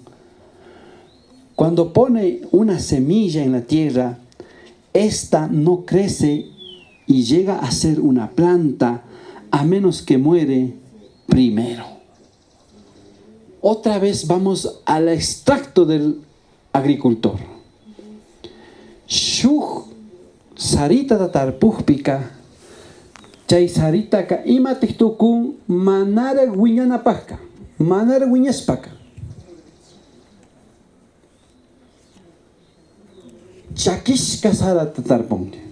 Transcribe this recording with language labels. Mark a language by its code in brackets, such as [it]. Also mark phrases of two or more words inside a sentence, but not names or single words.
[es] Cuando pone una semilla en la tierra, esta no crece y llega a ser una planta a menos que muere primero. Otra vez vamos al extracto del agricultor. [qu] Shuk sarita tatarpujpika, chay sarita ka ima tiktukun manara wiñanapajka, manara wiñaspaka. Chakishka sara tatarpun.